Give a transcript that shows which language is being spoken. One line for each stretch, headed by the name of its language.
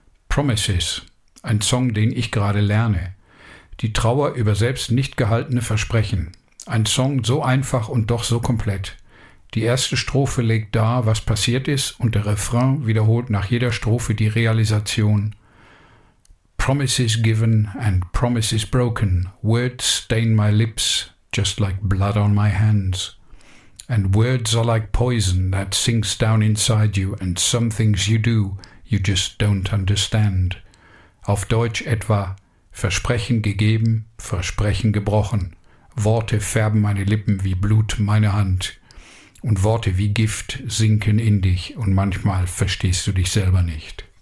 German: Promises, ein Song, den ich gerade lerne. Die Trauer über selbst nicht gehaltene Versprechen. Ein Song so einfach und doch so komplett. Die erste Strophe legt dar, was passiert ist, und der Refrain wiederholt nach jeder Strophe die Realisation.
English: Promises given and promises broken. Words stain my lips just like blood on my hands. And words are like poison that sinks down inside you, and some things you do, you just don't understand.
German: Auf Deutsch etwa, Versprechen gegeben, Versprechen gebrochen. Worte färben meine Lippen wie Blut meine Hand. Und Worte wie Gift sinken in dich, und manchmal verstehst du dich selber nicht.